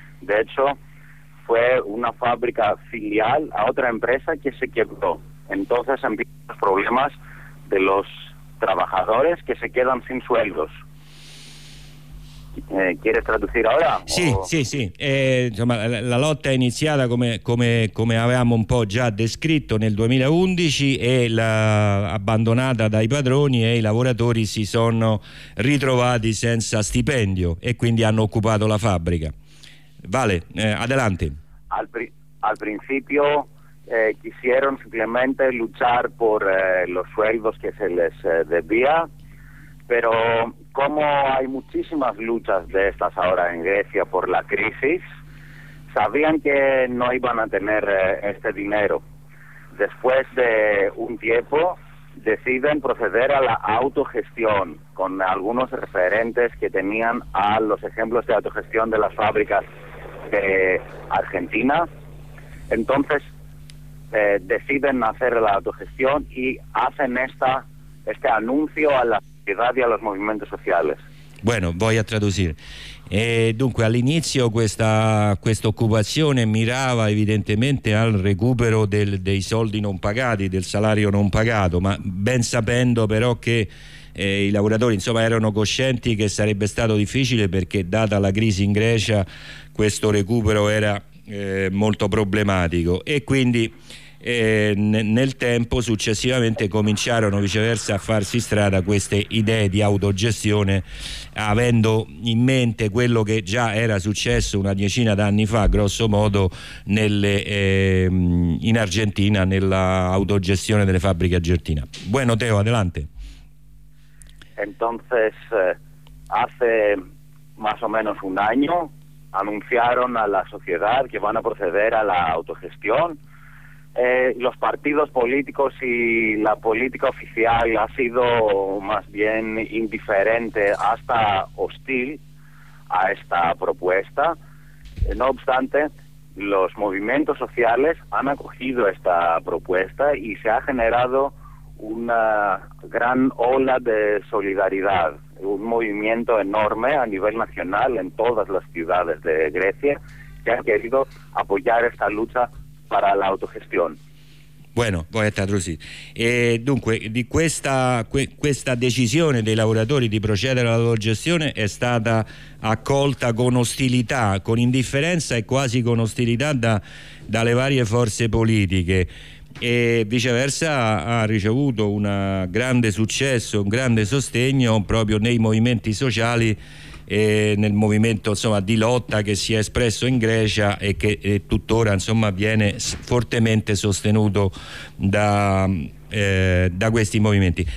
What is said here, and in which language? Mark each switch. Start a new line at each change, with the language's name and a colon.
Spanish: De hecho, fue una fábrica filial a otra empresa que se quebró. Entonces empiezan los problemas de los trabajadores que se quedan sin sueldos. ¿Quieres traducir ahora? Sí, sí.
Italian: Insomma, la lotta è iniziata come avevamo un po' già descritto nel 2011 e abbandonata dai padroni e i lavoratori si sono ritrovati senza stipendio e quindi hanno occupato la fábrica.
Spanish: Vale, adelante. Al principio quisieron simplemente luchar por los sueldos que se les debía, pero como hay muchísimas luchas de estas ahora en Grecia por la crisis, sabían que no iban a tener este dinero. Después de un tiempo deciden proceder a la autogestión con algunos referentes que tenían a los ejemplos de autogestión de las fábricas de Argentina. Entonces deciden hacer la autogestión y hacen este anuncio a la sociedad y a los movimientos sociales. Bueno, voy a traducir.
Italian: Dunque, all'inizio questa occupazione mirava evidentemente al recupero dei soldi non pagati, del salario non pagato, ma ben sapendo però che i lavoratori, insomma, erano coscienti che sarebbe stato difficile perché, data la crisi in Grecia, questo recupero era molto problematico. E quindi nel tempo successivamente cominciarono viceversa a farsi strada queste idee di autogestione, avendo in mente quello che già era successo una decina d'anni fa, grosso modo, in Argentina, nella autogestione delle fabbriche argentina.
Spanish: Bueno, Teo, adelante. Entonces, hace más o menos un año anunciaron a la sociedad que van a proceder a la autogestión. Los partidos políticos y la política oficial ha sido más bien indiferente, hasta hostil a esta propuesta. No obstante, los movimientos sociales han acogido esta propuesta y se ha generado una gran ola de solidaridad, un movimiento enorme a nivel nacional en todas las ciudades de Grecia que han querido apoyar esta lucha para la autogestión. Bueno, voy a traducir.
Italian: Dunque, di questa decisione dei lavoratori di procedere alla autogestione è stata accolta con ostilità, con indifferenza e quasi con ostilità dalle varie forze politiche. E viceversa ha ricevuto un grande successo, un grande sostegno proprio nei movimenti sociali e nel movimento, insomma, di lotta che si è espresso in Grecia e che tuttora, insomma, viene fortemente sostenuto da questi movimenti.